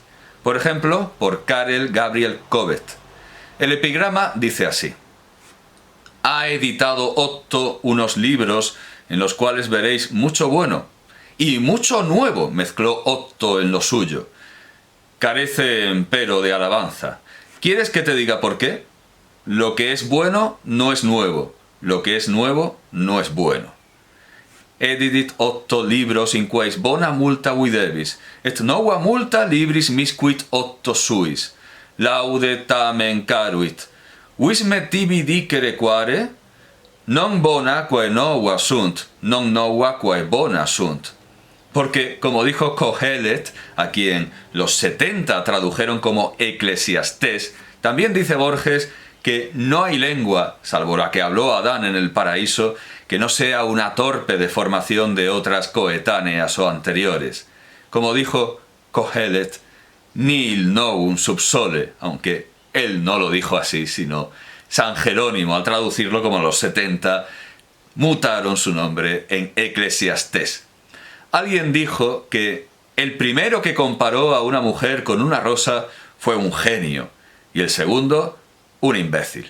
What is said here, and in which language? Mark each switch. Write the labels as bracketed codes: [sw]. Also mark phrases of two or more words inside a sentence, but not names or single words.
[es] Por ejemplo, por Karel Gabriel Covet. El epigrama dice así: ha editado Otto unos libros en los cuales veréis mucho bueno, y mucho nuevo mezcló Otto en lo suyo. Carece, empero, de alabanza. ¿Quieres que te diga por qué? Lo que es bueno no es nuevo, lo que es nuevo no es bueno. [la] Edidit Otto libros in quais bona multa videbis, et nova multa libris misquit Otto suis. Laude tamen caruit. Vis me tibi dicere quare? Non bona quae nova sunt, non nova quae bona sunt. [es] Porque, como dijo Kohelet, a quien los 70 tradujeron como Eclesiastés, también dice Borges que no hay lengua, salvo la que habló Adán en el paraíso, que no sea una torpe deformación de otras coetáneas o anteriores. Como dijo Kohelet, [la] nihil novum sub sole, [es] aunque él no lo dijo así, sino San Jerónimo, al traducirlo como los 70, mutaron su nombre en Eclesiastés. Alguien dijo que el primero que comparó a una mujer con una rosa fue un genio, y el segundo, un imbécil.